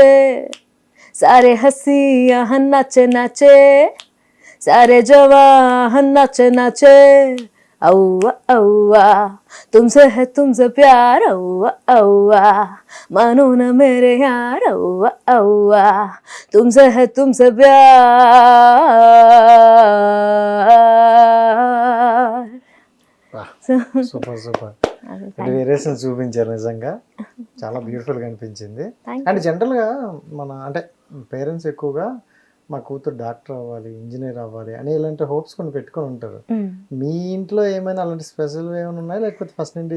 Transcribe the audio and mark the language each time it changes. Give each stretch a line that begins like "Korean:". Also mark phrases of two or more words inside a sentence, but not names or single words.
Hindi: सारे हंसी यहाँ नाचे नाचे, सारे जवान नाचे नाचे, औवा औवा तुमसे है तुमसे प्यार, औवा औवा मानो न मेरे यार, औवा औवा तुमसे है तुमसे प्यार.
Telugu: సూపర్ అంటే వేరియేషన్ చూపించారు, నిజంగా చాలా బ్యూటిఫుల్గా అనిపించింది.
English: and generally
Telugu: మన అంటే పేరెంట్స్ ఎక్కువగా మా కూతురు డాక్టర్ అవ్వాలి, ఇంజనీర్ అవ్వాలి అని ఇలాంటి హోప్స్ కొన్ని పెట్టుకొని ఉంటారు. మీ ఇంట్లో ఏమైనా అలాంటి స్పెషల్ ఏమైనా ఉన్నాయా, లేకపోతే ఫస్ట్ నుండి?